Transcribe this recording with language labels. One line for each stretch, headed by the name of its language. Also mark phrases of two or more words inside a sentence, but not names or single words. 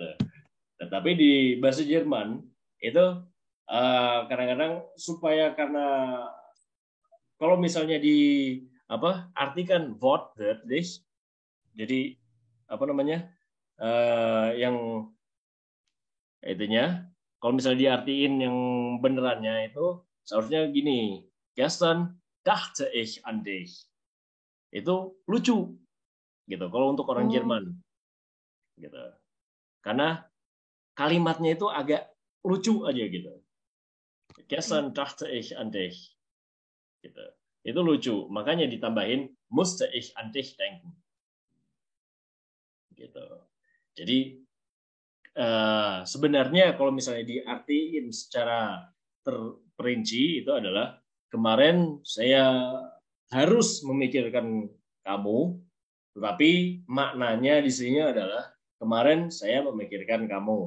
Indonesian: Tetapi di bahasa Jerman itu kadang-kadang supaya karena kalau misalnya artikan wortwörtlich, jadi yang itunya, kalau misalnya diartiin yang benerannya itu seharusnya gini,
German: gestern dachte ich an dich.
Indonesian: Itu lucu gitu kalau untuk orang Jerman. Gitu. Karena kalimatnya itu agak lucu aja gitu.
German: Gestern dachte ich an dich.
Indonesian: Gitu. Itu lucu, makanya ditambahin
German: musste ich an dich denken.
Indonesian: Gitu. Jadi sebenarnya kalau misalnya diartiin secara terperinci itu adalah kemarin saya harus memikirkan kamu, tetapi maknanya di sini adalah kemarin saya memikirkan kamu.